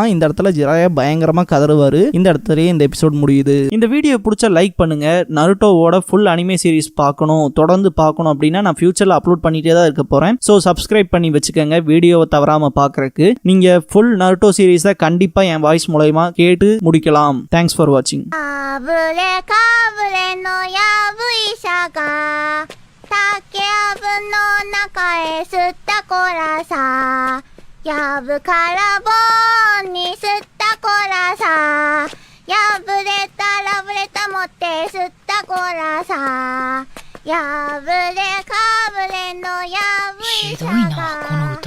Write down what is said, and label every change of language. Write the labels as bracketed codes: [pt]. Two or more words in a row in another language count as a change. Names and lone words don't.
[ta] இந்த இடத்துல ஜிராயா பயங்கரமா கதறுவாரு. இந்த இடத்துலயே இந்த எபிசோட் முடியுது. இந்த வீடியோ பிடிச்சா லைக் பண்ணுங்க. நருட்டோவோட [en] full anime series [ta] பார்க்கணும், தொடர்ந்து பார்க்கணும் அப்படின்னா நான் [en] future-la upload [ta] பண்ணிட்டே தான் இருக்க போறேன். [en] so subscribe [ta] பண்ணி வச்சுக்கோங்க வீடியோவை தவறாம பார்க்கறதுக்கு. நீங்க ஃபுல் நருட்டோ சீரிஸை கண்டிப்பா என் வாய்ஸ் மூலமா கேட்டு முடிக்கலாம். [en] thanks for watching. [ja] やぶからぼんに吸ったこらさ、破れたラブレタ持って吸ったこらさ、破れかぶれのやぶ医者が